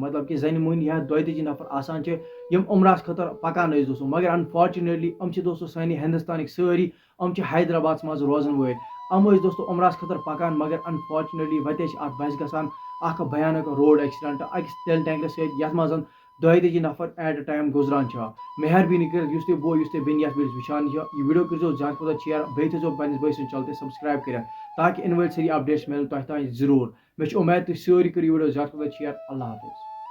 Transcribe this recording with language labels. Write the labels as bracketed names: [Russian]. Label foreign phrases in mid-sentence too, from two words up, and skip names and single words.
[Kashmiri] مطلب کہ زنہِ مٔہنی یا 22 نفر آسان چھِ یِم عمرہس خٲطرٕ پکان ٲسۍ دوستو. مگر انفارچونیٹلی یِم چھِ دوستو سانہِ ہندوستانٕکۍ سٲری یِم چھِ حیدرآبادس منٛز روزن وٲلۍ. یِم ٲسۍ دوستو عمرہس خٲطرٕ پکان مگر انفارچونیٹلی وتے چھِ اتھ بسہِ گژھان اکھ بھیانک [English] road accident [Kashmiri] أکِس تِلہٕ ٹینکرس سۭتۍ یتھ منٛز 22 نفر [English] at a time [Kashmiri] گزران چھِ. مہربٲنی کٔرِتھ یُس تہِ بوے یُس تہِ بیٚنہِ یتھ ویٖڈیوس وٕچھان چھِ یہِ ویٖڈیو کٔرزیو زیادٕ کھۄتہٕ زیادٕ شیر. بیٚیہِ تھٲیزیو پننِس بٲے سٕنٛدِ چنل تہِ سبسکرایب کٔرِتھ تاکہ یِنہٕ وٲلۍ سٲری اپڈیٹس مِلن تۄہہِ تام ضروٗر. مےٚ چھِ اُمید تُہۍ سٲری کٔرِو یہِ ویٖڈیو زیادٕ کھۄتہٕ زیادٕ شیر. اللہ حافظ.